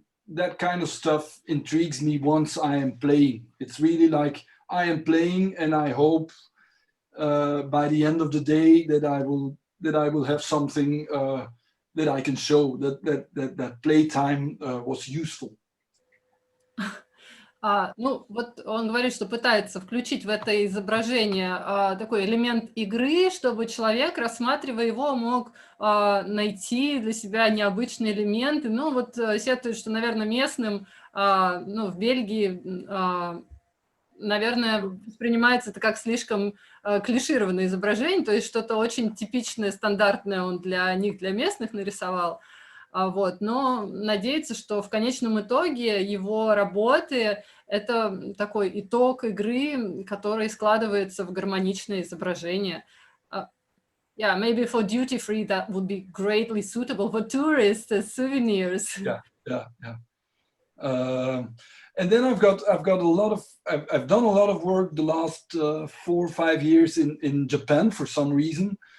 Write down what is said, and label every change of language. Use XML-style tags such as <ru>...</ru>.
<en>That kind of stuff intrigues me once I am playing. It's really like I am playing, and I hope by the end of the day that I will have something that I can show that playtime was useful.</en> <ru>Ну, вот он говорит, что пытается включить в это изображение такой элемент игры, чтобы человек, рассматривая его, мог найти для себя необычные элементы. Ну, вот сетует, что, наверное, местным, ну, в Бельгии, наверное, воспринимается это как слишком клишированное изображение, то есть что-то очень типичное, стандартное он для них, для местных нарисовал. Вот, но надеется, что в конечном итоге его работы — это такой итог игры, который складывается в гармоничное изображение.</ru> <en>Yeah, maybe for duty free that would be greatly suitable for tourists as souvenirs. Yeah, yeah, yeah. And then I've got a lot of I've done a lot of work the last 4 or 5 years in Japan for some reason.</en>